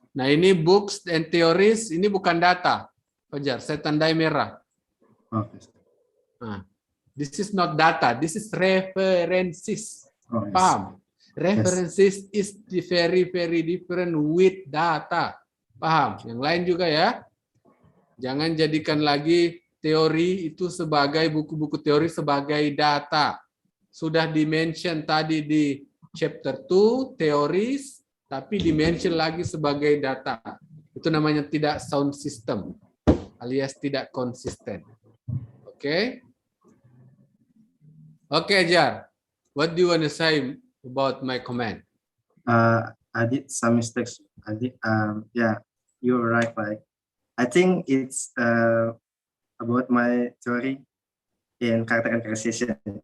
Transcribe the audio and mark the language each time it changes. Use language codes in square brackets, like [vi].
[id] Nah, ini [en] books and theories, [id] ini bukan data. Fajar, saya tandai merah. Okay. [en] Nah, this is not data, this is references. Oh, yes. [id] Paham? [en] References is very different with data. [id] Paham? Yang lain juga ya. Jangan jadikan lagi teori itu sebagai buku-buku teori sebagai data. Sudah dimention tadi di chapter 2 teoris, tapi dimention lagi sebagai data. Itu namanya tidak [en] sound system, [id] alias tidak konsisten. Oke? Oke, Jar. [en] What do you want to say about my comment? I did some mistakes. Yeah, you're right. Like, I think it's about my theory in character characterization.